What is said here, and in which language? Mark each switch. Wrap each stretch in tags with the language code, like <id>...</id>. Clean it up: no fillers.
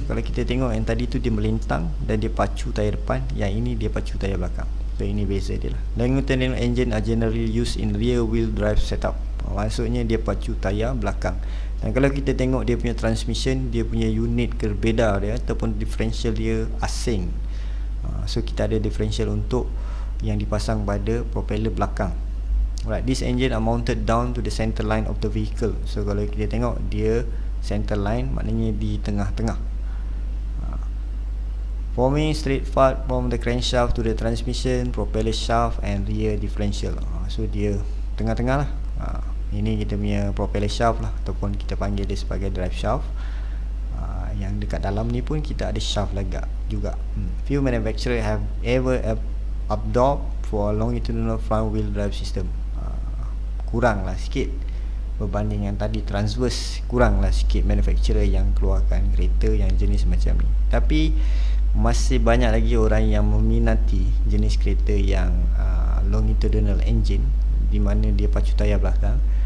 <ms>Kalau kita tengok yang tadi tu dia melintang dan dia pacu tayar depan, yang ini dia pacu tayar belakang. So ini beza dia lah.</ms> <en>Longitudinal engine are generally used in rear wheel drive setup.</en> <ms>Maksudnya dia pacu tayar belakang. Dan kalau kita tengok dia punya transmission, dia punya unit berbeza dia ataupun differential dia asing. So kita ada differential untuk yang dipasang pada propeller belakang.</ms> <en>Alright, this engine are mounted down to the center line of the vehicle.</en> <ms>So kalau kita tengok dia center line, maknanya di tengah-tengah,</ms> <en>forming straight path from the crankshaft to the transmission, propeller shaft and rear differential.</en> <ms>So dia tengah-tengah lah. Ini kita punya propeller shaft lah, ataupun kita panggil dia sebagai drive shaft. Yang dekat dalam ni pun kita ada shaft lagak juga.</ms> <en>Few manufacturer have ever adopt for longitudinal front wheel drive system.</en> <ms>Kurang lah sikit berbanding yang tadi transverse, kurang lah sikit manufacturer yang keluarkan kereta yang jenis macam ni. Tapi masih banyak lagi orang yang meminati jenis kereta yang longitudinal engine, di mana dia pacu tayar belakang.</ms>